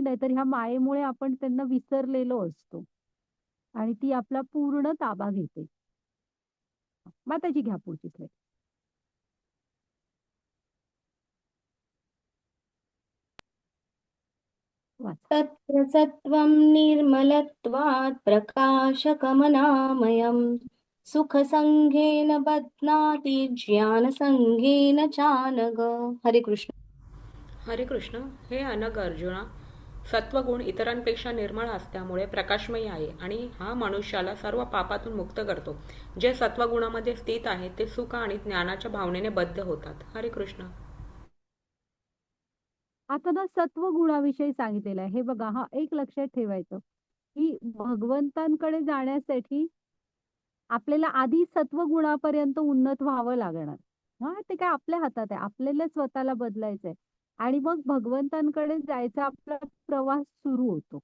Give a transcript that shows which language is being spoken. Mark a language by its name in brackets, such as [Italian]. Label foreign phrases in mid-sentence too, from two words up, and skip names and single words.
[Marathi] नाहीतर ह्या मायेमुळे आपण त्यांना विसरलेलो असतो आणि ती आपला पूर्ण ताबा घेते. माताजी घ्या पुढची स्लाईड. वाचा. [Sanskrit] तत्र सत्त्वं निर्मलत्वात् प्रकाशकमनामयम् सुखसङ्गेन बध्नाति ज्ञानसङ्गेन चानघ. [Marathi] हरे कृष्ण. हरे कृष्ण. हे अनग अर्जुना, सत्वगुण इतरांपेक्षा निर्मळ असल्यामुळे प्रकाशमयी आहे आणि हा मनुष्याला सर्व पापातून मुक्त करतो. जे सत्वगुणामध्ये स्थित आहे ते सुख आणि ज्ञानाच्या भावनेने बद्ध होतात. हरे कृष्ण. आता ना सत्व गुणाविषयी सांगितलेलं आहे. हे बघा, हा एक लक्षात ठेवायचं की भगवंतांकडे जाण्यासाठी आपल्याला आधी सत्वगुणापर्यंत उन्नत व्हावं लागणार. हा, ते काय आपल्या हातात आहे. आपल्याला स्वतःला बदलायचंय आणि मग भगवंतांकडे जायचा आपला प्रवास सुरू होतो.